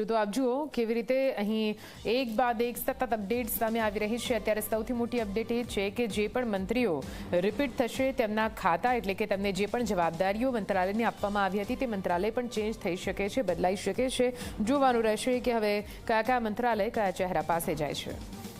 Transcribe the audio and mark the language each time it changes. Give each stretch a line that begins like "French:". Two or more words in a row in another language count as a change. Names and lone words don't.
Gujarati: તો આપ જુઓ કેવી રીતે અહીં એક બાદ એક સતત અપડેટ સામે આવી રહી છે। અત્યારે સૌથી મોટી અપડેટ એ છે કે જે પણ મંત્રીઓ રિપીટ થશે તેમના ખાતા એટલે કે તેમને જે પણ જવાબદારીઓ મંત્રાલયને આપવામાં આવી હતી તે મંત્રાલય પણ ચેન્જ થઈ શકે છે, બદલાઈ શકે છે। જોવાનું રહેશે કે હવે કયા કયા મંત્રાલય કયા ચહેરા પાસે જાય છે।